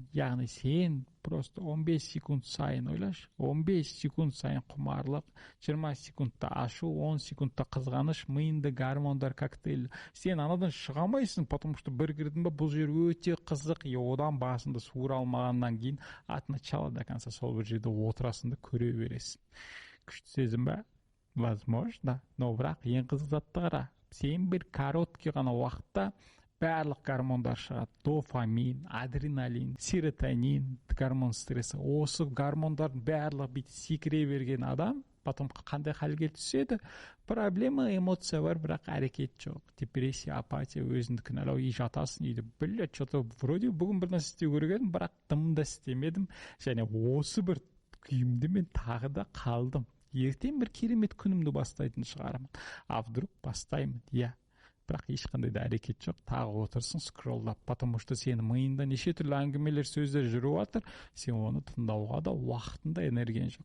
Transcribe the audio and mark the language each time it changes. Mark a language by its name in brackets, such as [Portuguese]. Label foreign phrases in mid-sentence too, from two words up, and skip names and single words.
[Kazakh] Яғни сен просто 15 секунд сайын ойлаш, 15 секунд сайын құмарлық, 20 секундта ашу, 10 секундта қызғаныш, миында гормондар коктейль. Сен анадан шыға алмайсың, [Russian] потому что [Kazakh] бір кірдің ба, бұл жер өте қызық, одан басында суыра алмағаннан кейін [Russian] от начала до конца [Kazakh] сол бір жерде отырасың да көре бересің. Күшті сезім ба? [Russian] Возможно, но [Kazakh] бірақ ең қызық затты қара. Сен бір короткий ғана уақытта барлық гормондар шығады. [Russian] Дофамин, адреналин, серотонин, гормон стресса. [Kazakh] Осы гормондардың барлығы бүйтіп секіре берген адам потом қандай халге түседі? Проблема, эмоция бар, бірақ әрекет жоқ. Депрессия, апатия, өзіңді кінәлау, жатасың үйде. [Russian] Блядь, что-то вроде [Kazakh] бүгін бір нәрсе істеу керек едім, бірақ дымда істемедім. Және осы бір күйімде мен тағы да қалдым. Ертең бір керемет күнімді бастайтын шығармын. [Russian] А вдруг [Kazakh] бастаймын? Иә. Бірақ ешқандай да әрекет жоқ, тағы отырсың скроллап, [Russian] потому что [Kazakh] сенің миыңда неше түрлі әңгімелер, сөздер жүріп жатыр, сен оны тыңдауға да уақытында энергияң жоқ.